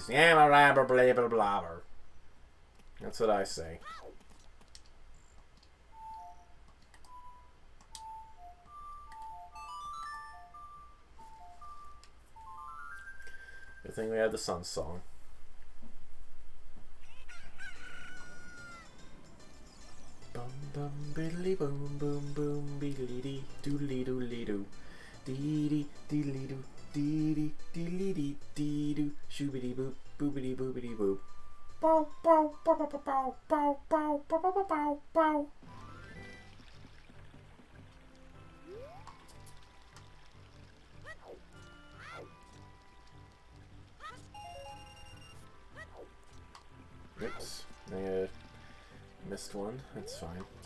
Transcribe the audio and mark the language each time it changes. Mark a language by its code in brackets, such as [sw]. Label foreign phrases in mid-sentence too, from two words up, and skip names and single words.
[en] Blah, blah, blah, blah, blah. That's what I say. Good thing we had the sun song. Bum bum biddly boom boom boom biddly dee doodly doodly doo dee dee diddly doo dee dee diddly dee dee doo shoobity boop boopity boopity boop. Bow bow bow bow bow bow bow bow bow bow bow. Oops, I missed one. That's fine.